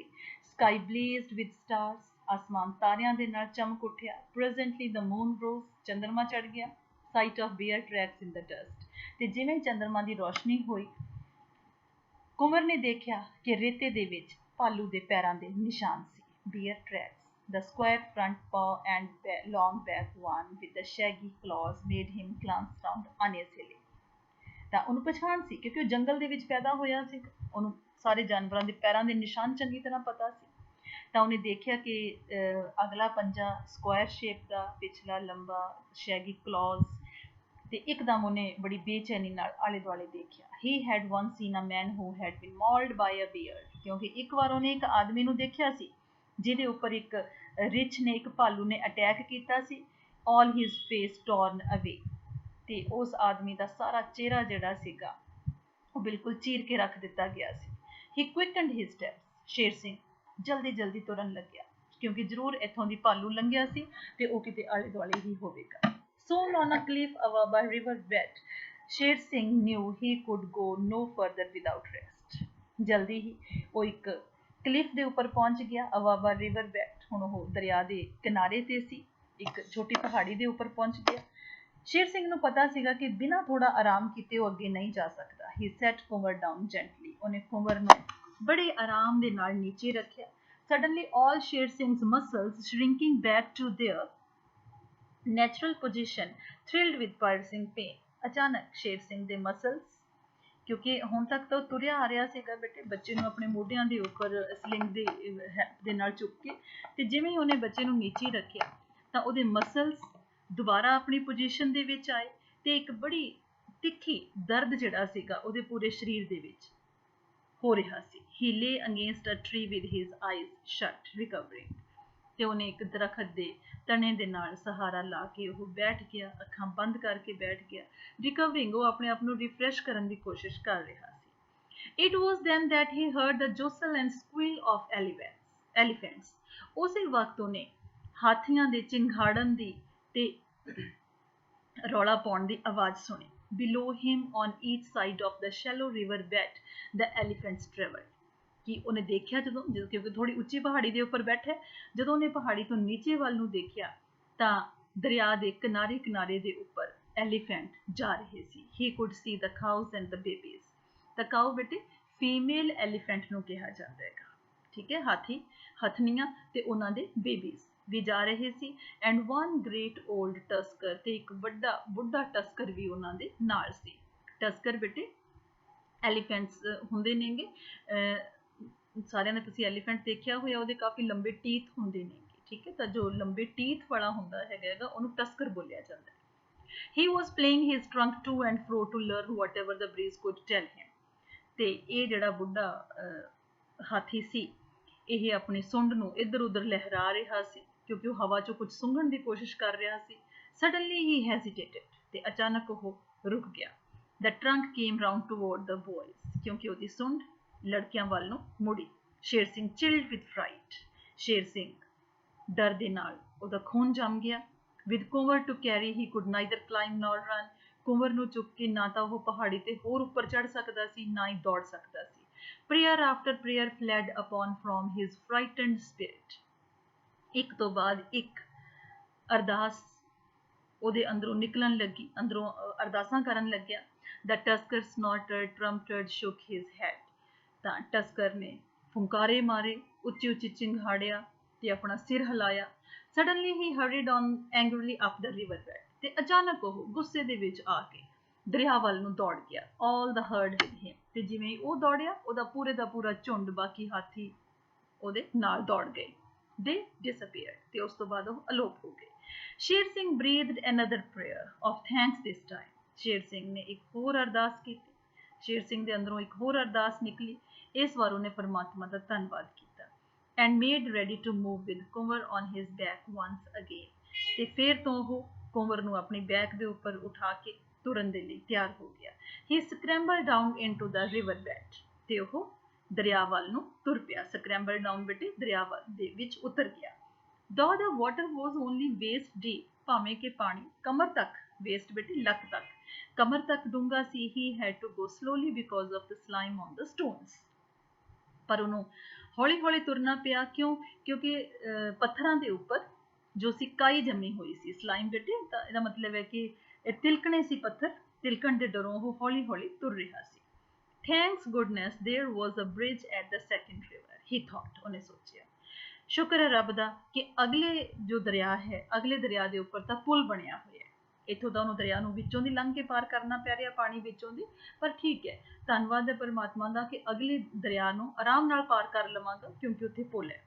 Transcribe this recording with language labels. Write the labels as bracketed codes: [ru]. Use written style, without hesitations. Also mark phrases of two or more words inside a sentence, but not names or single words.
[en] sky blazed with stars, [pa] ਆਸਮਾਨ ਤਾਰਿਆਂ ਦੇ ਨਾਲ ਚਮਕ ਉੱਠਿਆ। [en] presently the moon rose, [pa] ਚੰਦਰਮਾ ਚੜ ਗਿਆ। [en] sight of bear tracks in the dust, [pa] ਤੇ ਜਿਵੇਂ ਚੰਦਰਮਾ ਦੀ ਰੋਸ਼ਨੀ ਹੋਈ ਕੁੰਵਰ ਨੇ ਦੇਖਿਆ ਕਿ ਰੇਤੇ ਦੇ ਵਿੱਚ ਭਾਲੂ ਦੇ ਪੈਰਾਂ ਦੇ ਨਿਸ਼ਾਨ ਸੀ। [en] bear tracks, the square front paw and long back one with the shaggy claws made him glance round uneasily। [pa] ਤਾਂ ਉਹਨੂੰ ਪਛਾਣ ਸੀ ਕਿਉਂਕਿ ਉਹ ਜੰਗਲ ਦੇ ਵਿੱਚ ਪੈਦਾ ਹੋਇਆ ਸੀ, ਉਹਨੂੰ ਸਾਰੇ ਜਾਨਵਰਾਂ ਦੇ ਪੈਰਾਂ ਦੇ ਨਿਸ਼ਾਨ ਚੰਗੀ ਤਰ੍ਹਾਂ ਪਤਾ ਸੀ। ਤਾਂ ਉਹਨੇ ਦੇਖਿਆ ਕਿ ਅਗਲਾ ਪੰਜਾ [en] square shape [pa] ਦਾ, ਪਿਛਲਾ ਲੰਬਾ, [en] shaggy claws, [pa] ਤੇ ਇੱਕਦਮ ਉਹਨੇ ਬੜੀ ਬੇਚੈਨੀ ਨਾਲ ਆਲੇ ਦੁਆਲੇ ਦੇਖਿਆ। [en] he had once seen a man who had been mauled by a bear, [pa] ਕਿਉਂਕਿ ਇੱਕ ਵਾਰ ਉਹਨੇ ਇੱਕ ਆਦਮੀ ਨੂੰ ਦੇਖਿਆ ਸੀ ਜਿਹਦੇ ਉੱਪਰ ਇੱਕ ਰਿਛ ਨੇ, ਇੱਕ ਭਾਲੂ ਨੇ ਅਟੈਕ ਕੀਤਾ ਸੀ। [en] all his face torn away, [pa] ਤੇ ਉਸ ਆਦਮੀ ਦਾ ਸਾਰਾ ਚਿਹਰਾ ਜਿਹੜਾ ਸੀਗਾ ਉਹ ਬਿਲਕੁਲ ਚੀਰ ਕੇ ਰੱਖ ਦਿੱਤਾ ਗਿਆ ਸੀ। [en] He quickened his steps. [pa] ਸ਼ੇਰ ਸਿੰਘ ਜਲਦੀ ਜਲਦੀ ਤੁਰਨ ਲੱਗਿਆ ਕਿਉਂਕਿ ਜ਼ਰੂਰ ਇੱਥੋਂ ਦੀ ਭਾਲੂ ਲੰਘਿਆ ਸੀ ਤੇ ਉਹ ਕਿਤੇ ਆਲੇ ਦੁਆਲੇ ਹੀ ਹੋਵੇਗਾ. [en] Soon on a cliff Awaba river bed, शेर सिंह knew he could go no further without rest. [pa] ਜਲਦੀ ਹੀ ਵੋ ਇੱਕ ਕਲਿੱਫ ਦੇ ਉੱਪਰ ਪਹੁੰਚ ਗਿਆ. ਅਵਾਬਾ [en] river bed [pa] ਹੁਣ ਉਹ ਦਰਿਆ ਦੇ ਕਿਨਾਰੇ ਤੇ ਸੀ, ਇੱਕ ਛੋਟੀ ਪਹਾੜੀ ਦੇ ਉੱਪਰ ਪਹੁੰਚ ਗਿਆ. ਸ਼ੇਰ ਸਿੰਘ ਨੂੰ ਪਤਾ ਸੀਗਾ ਕਿ ਬਿਨਾਂ ਥੋੜਾ ਆਰਾਮ ਕੀਤੇ ਉਹ ਅੱਗੇ ਨਹੀਂ ਜਾ ਸਕਦਾ. [en] He set Kunwar down gently. [pa] ਉਹਨੇ ਕੁੰਵਰ ਨੂੰ ਬੜੇ ਆਰਾਮ ਦੇ ਨਾਲ ਨੀਚੇ ਰੱਖਿਆ. [en] Suddenly all Sher Singh's muscles shrinking back to their natural position thrilled with piercing pain. [pa] ਅਚਾਨਕ ਸ਼ੇਰ ਸਿੰਘ ਦੇ ਮਸਲਸ, ਕਿਉਂਕਿ ਹੁਣ ਤੱਕ ਤਾਂ ਤੁਰਿਆ ਆ ਰਿਹਾ ਸੀਗਾ ਬੇਟੇ, ਬੱਚੇ ਨੂੰ ਆਪਣੇ ਮੋਢਿਆਂ ਦੇ ਉੱਪਰ ਸਲਿੰਗ ਦੇ ਨਾਲ ਚੁੱਕ ਕੇ, ਤੇ ਜਿਵੇਂ ਹੀ ਉਹਨੇ ਬੱਚੇ ਨੂੰ ਨੀਚੇ ਰੱਖਿਆ ਤਾਂ ਉਹਦੇ ਮਸਲਸ ਦੁਬਾਰਾ ਆਪਣੀ ਪੋਜੀਸ਼ਨ ਦੇ ਵਿੱਚ ਆਏ ਤੇ ਇੱਕ ਬੜੀ ਤਿੱਖੀ ਦਰਦ ਜਿਹੜਾ ਸੀਗਾ ਉਹਦੇ ਪੂਰੇ ਸਰੀਰ ਦੇ ਵਿੱਚ ਹੋ ਰਿਹਾ ਸੀ. [en] He lay against a tree with his eyes shut, recovering. [pa] ਤੇ ਉਹਨੇ ਇੱਕ ਦਰਖਤ ਦੇ ਤਣੇ ਦੇ ਨਾਲ ਸਹਾਰਾ ਲਾ ਕੇ ਉਹ ਬੈਠ ਗਿਆ, ਅੱਖਾਂ ਬੰਦ ਕਰਕੇ ਬੈਠ ਗਿਆ. ਰਿਕਵਰਿੰਗ, ਉਹ ਆਪਣੇ ਆਪ ਨੂੰ ਰਿਫਰੈਸ਼ ਕਰਨ ਦੀ ਕੋਸ਼ਿਸ਼ ਕਰ ਰਿਹਾ ਸੀ. [en] It was then that he heard the jostle and squeal of elephants. [pa] ਉਸੇ ਵਕਤ ਉਹਨੇ ਹਾਥੀਆਂ ਦੇ ਚਿੰਘਾੜਨ ਦੀ ਤੇ ਰੌਲਾ ਪਾਉਣ ਦੀ ਆਵਾਜ਼ ਸੁਣੀ. [en] Below him on each side of the shallow river bed the elephants traveled. [pa] ਕਿ ਉਹਨੇ ਦੇਖਿਆ ਜਦੋਂ ਕਿਉਂਕਿ ਥੋੜੀ ਉੱਚੀ ਪਹਾੜੀ ਦੇ ਉੱਪਰ ਬੈਠਾ, ਜਦੋਂ ਉਹਨੇ ਪਹਾੜੀ ਤੋਂ ਨੀਚੇ ਵੱਲ ਨੂੰ ਦੇਖਿਆ ਤਾਂ ਦਰਿਆ ਦੇ ਕਿਨਾਰੇ ਕਿਨਾਰੇ ਦੇ ਉੱਪਰ ਐਲੀਫੈਂਟ ਜਾ ਰਹੇ ਸੀ. [en] He could see the cows and the babies. [pa] ਤਾਂ ਕਾਊ ਬੇਟੇ [en] female elephant [pa] ਨੂੰ ਕਿਹਾ ਜਾਂਦਾ ਹੈਗਾ, ਠੀਕ ਹੈ, ਹਾਥੀ, ਹਥਨੀਆਂ ਤੇ ਉਹਨਾਂ ਦੇ ਬੇਬੀਜ਼ ਵੀ ਜਾ ਰਹੇ ਸੀ. [en] and one great old tusker, [pa] ਤੇ ਇੱਕ ਵੱਡਾ ਬੁੱਢਾ ਟਸਕਰ ਵੀ ਉਹਨਾਂ ਦੇ ਨਾਲ ਸੀ. ਟਸਕਰ ਬੇਟੇ ਐਲੀਫੈਂਟਸ ਹੁੰਦੇ ਨੇਗੇ, ਸਾਰਿਆਂ ਨੇ ਤੁਸੀਂ ਐਲੀਫੈਂਟ ਦੇਖਿਆ ਹੋਇਆ, ਉਹਦੇ ਕਾਫੀ ਲੰਬੇ ਟੀਥ ਹੁੰਦੇ ਨੇਗੇ, ਠੀਕ ਹੈ, ਤਾਂ ਜੋ ਲੰਬੇ ਟੀਥ ਵਾਲਾ ਹੁੰਦਾ ਹੈਗਾ ਉਹਨੂੰ ਟਸਕਰ ਬੋਲਿਆ ਜਾਂਦਾ ਹੈ. [en] He was playing his trunk to and fro to learn whatever the breeze could tell him. [pa] ਤੇ ਇਹ ਜਿਹੜਾ ਬੁੱਢਾ ਹਾਥੀ ਸੀ, ਇਹ ਆਪਣੀ ਸੁੰਡ ਨੂੰ ਇੱਧਰ ਉੱਧਰ ਲਹਿਰਾ ਰਿਹਾ ਸੀ ਕਿਉਂਕਿ ਉਹ ਹਵਾ 'ਚੋਂ ਕੁਝ ਸੁੰਘਣ ਦੀ ਕੋਸ਼ਿਸ਼ ਕਰ ਰਿਹਾ ਸੀ. [en] Suddenly he hesitated, [pa] ਤੇ ਅਚਾਨਕ ਉਹ ਰੁਕ ਗਿਆ. [en] The trunk came round toward the boys, [pa] ਕਿਉਂਕਿ ਉਹਦੀ ਸੁੰਡ ਲੜਕਿਆਂ ਵੱਲ ਨੂੰ ਮੁੜੀ. [en] ਸ਼ੇਰ ਸਿੰਘ chilled with fright. [pa] ਸ਼ੇਰ ਸਿੰਘ ਡਰ ਦੇ ਨਾਲ ਉਹਦਾ ਖੂਨ ਜੰਮ ਗਿਆ. [en] With Kunwar to carry, he could neither climb nor run. [pa] ਕੁੰਵਰ ਨੂੰ ਚੁੱਕ ਕੇ ਨਾ ਤਾਂ ਉਹ ਪਹਾੜੀ ਤੇ ਹੋਰ ਉੱਪਰ ਚੜ ਸਕਦਾ ਸੀ, ਨਾ ਹੀ ਦੌੜ ਸਕਦਾ ਸੀ. [en] Prayer after prayer fled upon from his frightened spirit. [pa] ਇੱਕ ਤੋਂ ਬਾਅਦ ਇੱਕ ਅਰਦਾਸ ਉਹਦੇ ਅੰਦਰੋਂ ਨਿਕਲਣ ਲੱਗੀ, ਅੰਦਰੋਂ ਅਰਦਾਸਾਂ ਕਰਨ ਲੱਗਿਆ. [en] The tusker snorted, trumpeted, shook his head. [pa] ਤਾਂ ਟਸਕਰ ਨੇ ਫੁੰਕਾਰੇ ਮਾਰੇ, ਉੱਚੀ ਉੱਚੀ ਚਿੰਘਾੜਿਆ ਤੇ ਆਪਣਾ ਸਿਰ ਹਿਲਾਇਆ. [en] Suddenly he hurried on angrily up the river bed. [pa] ਤੇ ਅਚਾਨਕ ਉਹ ਗੁੱਸੇ ਦੇ ਵਿੱਚ ਆ ਕੇ ਦਰਿਆ ਵੱਲ ਨੂੰ ਦੌੜ ਗਿਆ. [en] All the herd with him. [pa] ਤੇ ਜਿਵੇਂ ਉਹ ਦੌੜਿਆ, ਉਹਦਾ ਪੂਰੇ ਦਾ ਪੂਰਾ ਝੁੰਡ, ਬਾਕੀ ਹਾਥੀ ਉਹਦੇ ਨਾਲ ਦੌੜ ਗਏ. [en] They disappeared. [pa] ਤੇ ਉਸ ਤੋਂ ਬਾਅਦ ਉਹ ਅਲੋਪ ਹੋ ਗਏ. [en] ਸ਼ੇਰ ਸਿੰਘ breathed another prayer of thanks this time. [pa] ਸ਼ੇਰ ਸਿੰਘ ਨੇ ਇੱਕ ਹੋਰ ਅਰਦਾਸ ਕੀਤੀ. ਸ਼ੇਰ ਸਿੰਘ ਦੇ ਅੰਦਰੋਂ ਇੱਕ ਹੋਰ ਅਰਦਾਸ ਨਿਕਲੀ. ਇਸ ਵਾਰ ਉਹਨੇ ਪਰਮਾਤਮਾ ਦਾ ਧੰਨਵਾਦ ਕੀਤਾ. [en] And made ready to move with Kunwar on his back once again. [pa] ਤੇ ਫਿਰ ਤੋਂ ਉਹ ਕੁੰਵਰ ਨੂੰ ਆਪਣੀ ਬੈਕ ਦੇ ਉੱਪਰ ਉਠਾ ਕੇ ਤੁਰਨ ਦੇ ਲਈ ਤਿਆਰ ਹੋ ਗਿਆ. [en] He scrambled down into the river bed. [pa] ਤੇ ਉਹ ਦਰਿਆ ਵੱਲ ਨੂੰ ਤੁਰ ਪਿਆ. [en] Scrambled down [pa] ਬੇਟੇ ਦਰਿਆ ਦੇ ਵਿੱਚ ਉਤਰ ਗਿਆ. [en] Though the water was only waist deep, [pa] ਭਾਵੇਂ ਕਿ ਪਾਣੀ ਕਮਰ ਤੱਕ, waist ਬੇਟੇ ਲੱਕ ਤੱਕ, ਕਮਰ ਤੱਕ ਡੂੰਘਾ ਸੀ, [en] he had to go slowly because of the slime on the stones. [pa] ਪਰ ਉਹਨੂੰ ਹੌਲੀ ਹੌਲੀ ਤੁਰਨਾ ਪਿਆ. ਕਿਉਂ? ਕਿਉਂਕਿ ਪੱਥਰਾਂ ਦੇ ਉੱਪਰ ਜੋ ਸੀ ਕਾਈ ਜੰਮੀ ਹੋਈ ਸੀ, ਸਲਾਈਮ ਬੇਟੇ, ਤਾਂ ਇਹਦਾ ਮਤਲਬ ਹੈ ਕਿ ਇਹ ਤਿਲਕਣੇ ਸੀ ਪੱਥਰ, ਤਿਲਕਣ ਦੇ ਡਰੋਂ ਉਹ ਹੌਲੀ ਹੌਲੀ ਤੁਰ ਰਿਹਾ ਸੀ. [en] Thanks goodness there was a bridge at the second river, he thought. [pa] ਉਹਨੇ ਸੋਚਿਆ, ਸ਼ੁਕਰ ਹੈ ਰੱਬ ਦਾ ਕਿ ਅਗਲੇ ਜੋ ਦਰਿਆ ਹੈ, ਅਗਲੇ ਦਰਿਆ ਦੇ ਉੱਪਰ ਤਾਂ ਪੁਲ ਬਣਿਆ ਹੋਇਆ ਹੈ. ਇੱਥੋਂ ਤਾਂ ਉਹਨੂੰ ਦਰਿਆ ਨੂੰ ਵਿੱਚੋਂ ਦੀ ਲੰਘ ਕੇ ਪਾਰ ਕਰਨਾ ਪੈ ਰਿਹਾ, ਪਾਣੀ ਵਿੱਚੋਂ ਦੀ, ਪਰ ਠੀਕ ਹੈ, ਧੰਨਵਾਦ ਹੈ ਪਰਮਾਤਮਾ ਦਾ ਕਿ ਅਗਲੇ ਦਰਿਆ ਨੂੰ ਆਰਾਮ ਨਾਲ ਪਾਰ ਕਰ ਲਵਾਂਗਾ ਕਿਉਂਕਿ ਉੱਥੇ ਪੁਲ ਹੈ.